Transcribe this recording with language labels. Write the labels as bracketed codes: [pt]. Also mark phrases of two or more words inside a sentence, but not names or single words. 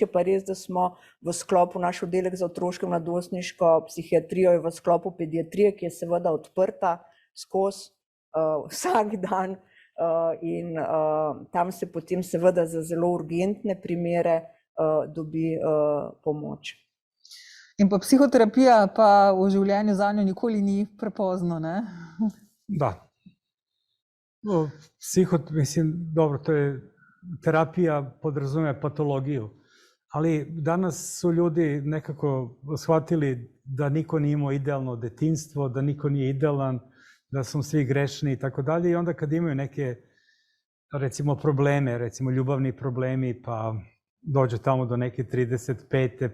[sl] Je pa res, da smo v sklopu naš oddelek za otroško in mladostniško psihiatrijo je v sklopu pediatrije, ki je seveda odprta skozi vsak dan in tam se potem seveda za zelo urgentne primere dobi pomoč. In pa psihoterapija pa v življenju zanjo nikoli ni prepozno, ne? Da. [sr] No, mislim, dobro, to je terapija podrazumeva patologiju, ali danas su ljudi nekako shvatili da niko nije imao idealno detinjstvo, da niko nije idealan, da smo svi grešni i tako dalje, i onda kad imaju neke, recimo, probleme, recimo ljubavni problemi, pa dođu tamo do neke 35.